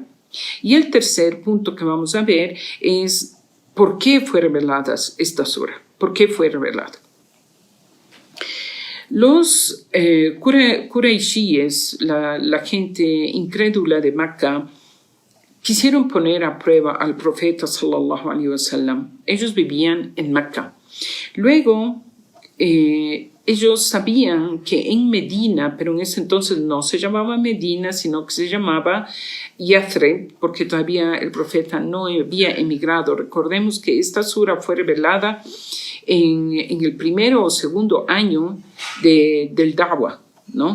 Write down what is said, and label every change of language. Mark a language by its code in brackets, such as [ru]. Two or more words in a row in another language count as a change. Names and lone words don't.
[es] Y el tercer punto que vamos a ver es por qué fue revelada esta sura. ¿Por qué fue revelada? Los Quraishíes, la gente incrédula de Mecca, quisieron poner a prueba al profeta [ar] صلى الله عليه وسلم. [es] Ellos vivían en Mecca. Luego, ellos sabían que en Medina, pero en ese entonces no se llamaba Medina, sino que se llamaba Yathrib, porque todavía el profeta no había emigrado. Recordemos que esta sura fue revelada en el primero o segundo año del Dawah, ¿no?